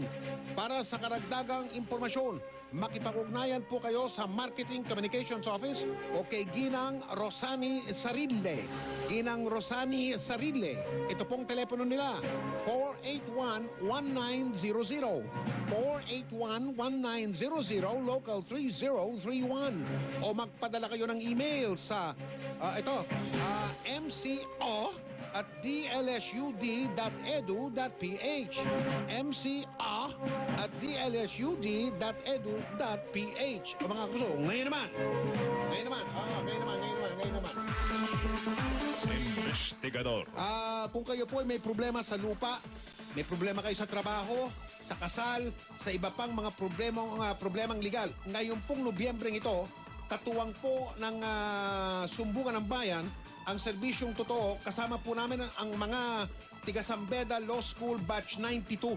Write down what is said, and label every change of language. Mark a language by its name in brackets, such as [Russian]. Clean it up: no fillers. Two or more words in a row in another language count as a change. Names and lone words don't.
[Filipino] Para sa karagdagang impormasyon, makipag-ugnayan po kayo sa Marketing Communications Office o kay Ginang Rosani Sarille. Ginang Rosani Sarille. Ito pong telepono nila, 481-1900. 481-1900, local 3031. O magpadala kayo ng email sa mca@dlsud.edu.ph. mca@dlsud.edu.ph. O mga kuso, ngayon naman. Investigador. Kung kayo po ay may problema sa lupa, may problema kayo sa trabaho, sa kasal, sa iba pang mga problemang legal. Ngayon pong Nobyembreng ito, katuwang po ng Sumbungan ng Bayan, ang serbisyong totoo, kasama po namin ang mga tiga Sambeda Law School Batch 92.